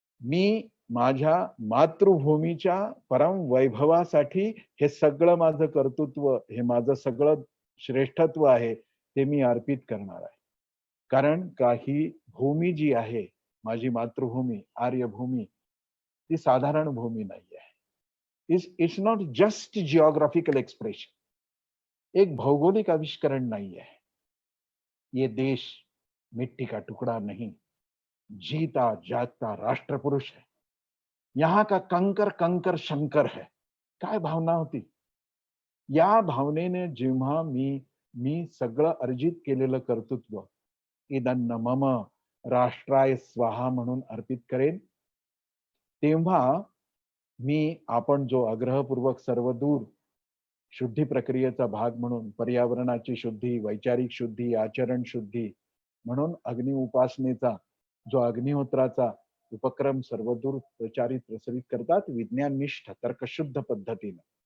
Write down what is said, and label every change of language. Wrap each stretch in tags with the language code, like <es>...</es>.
<mr>मी माझ्या मातृभूमीच्या परम वैभवासाठी हे सगळं माझं कर्तृत्व, हे माझं सगळं श्रेष्ठत्व आहे, ते मी अर्पित करणार आहे. कारण काही भूमी जी आहे, माझी मातृभूमी, आर्यभूमी, ती साधारण भूमी नाही आहे.</mr> <en>It's not just geographical expression.</en> <hi>एक भौगोलिक आविष्करण नहीं है. ये देश मिट्टी का टुकड़ा नहीं, जीता जागता राष्ट्र पुरुष है. यहाँ का कंकर कंकर शंकर है.</hi> <mr>काय भावना होती. या भावनेने जेव्हा मी सगळं अर्जित केलेलं कर्तृत्व</mr> <sa>इदन्न मम राष्ट्राय स्वाहा</sa> <mr>म्हणून अर्पित करेन, तेव्हा आपण जो आग्रहपूर्वक सर्वदूर शुद्धी प्रक्रियेचा भाग म्हणून पर्यावरणाची शुद्धी, वैचारिक शुद्धी, आचरण शुद्धी म्हणून अग्नि उपासनेचा जो अग्निहोत्राचा उपक्रम सर्वदूर प्रचारित प्रसरित करतात विज्ञाननिष्ठ तर्कशुद्ध पद्धतीने.</mr>